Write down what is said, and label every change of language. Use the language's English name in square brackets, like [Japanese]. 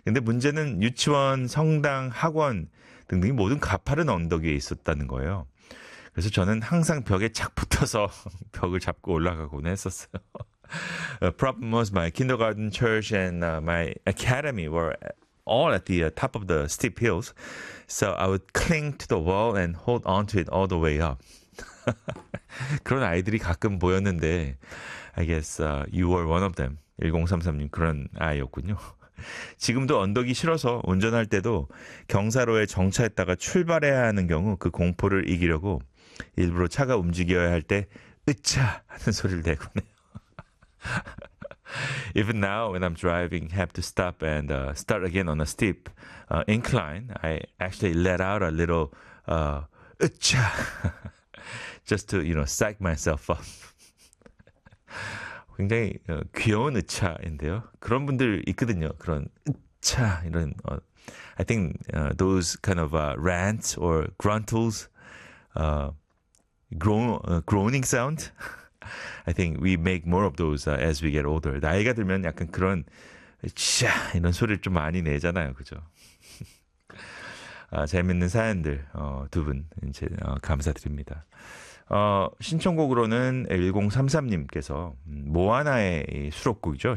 [Korean] 근데 문제는 유치원, 성당, 학원 등등이 모든 가파른 언덕에 있었다는 거예요. 그래서 저는 항상 벽에 착 붙어서 벽을 잡고 올라가곤 했었어요. [English] The problem was my kindergarten, church, and my academy were all at the top of the steep hills, so I would cling to the wall and hold on to it all the way up. [Korean] 그런 아이들이 가끔 보였는데, [English] I guess you were one of them. [Korean] 1033님 그런 아이였군요. 지금도 언덕이 싫어서 운전할 때도 경사로에 정차했다가 출발해야 하는 경우 그 공포를 이기려고 일부러 차가 움직여야 할때 으차 하는 소리를 내곤 해요. [English] Even now when I'm driving, have to stop and start again on a steep incline. I actually let out a little 으차 just to, you know, psych myself up. [Korean] 굉장히 귀여운 으차인데요. 그런 분들 있거든요. 그런 으차 이런 [English] I think those kind of rants or gruntles, groaning sound. I think we make more of those as we get older. [Korean] 나이가 들면 약간 그런 으차 이런 소리를 좀 많이 내잖아요, 그죠? 재밌는 사연들 두분 이제 감사드립니다. 신청곡으로는 1033님께서 모아나의 수록곡이죠.